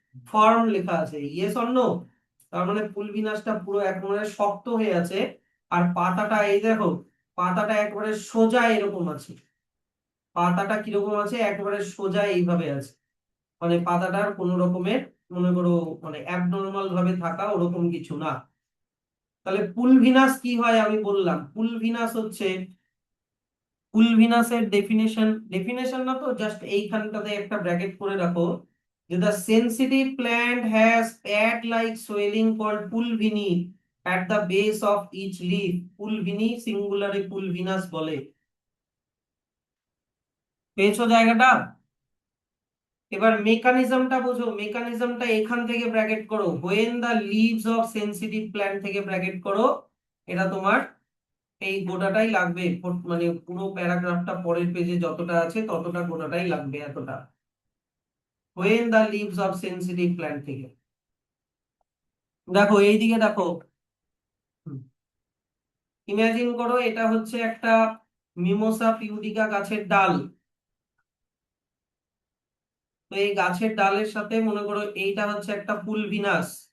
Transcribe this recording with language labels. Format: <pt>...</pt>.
<bn>Form লেখা আছে, yes or no? তার মানে পুলভিনাসটা পুরো একেবারে শক্ত হয়ে আছে। আর পাতাটা এই দেখো, পাতাটা একেবারে সোজা এরকম আছে। পাতাটা কিরকম আছে? একেবারে সোজা এইভাবে আছে। মানে পাতাটার কোনো রকমের মনে করো মানে অ্যাবনর্মাল ভাবে থাকা ওরকম কিছু না। তাহলে পুলভিনাস কি হয় আমি বললাম। পুলভিনাস হচ্ছে, পুলভিনাসের ডেফিনেশন, ডেফিনেশন না তো জাস্ট এইখানটাতে একটা ব্র্যাকেট করে রাখো যে</bn> <en>the sensitive plant has pad like swelling called pulvini at the base of each leaf.</en> <bn>পুলভিনি সিঙ্গুলারে পুলভিনাস বলে। পেয়েছো জায়গাটা? এবার মেকানিজমটা বোঝো। মেকানিজমটা এখান থেকে ব্র্যাকেট করো,</bn> <en>when the leaves of sensitive plant</en> <bn>থেকে ব্র্যাকেট করো। এটা তোমার এই গোটাটাই লাগবে, মানে পুরো প্যারাগ্রাফটা পরের পেজে যতটা আছে ততটা গোটাটাই লাগবে, এতটা।</bn> <en>when the leaves of sensitive plant থেকে।</en> <bn>দেখো এইদিকে দেখো, ইমাজিন করো এটা হচ্ছে একটা মিমোসা পিউডিকা গাছের ডাল। তো এই গাছের ডালের সাথে মনে করো এইটা হচ্ছে একটা পুলভিনাস।</bn>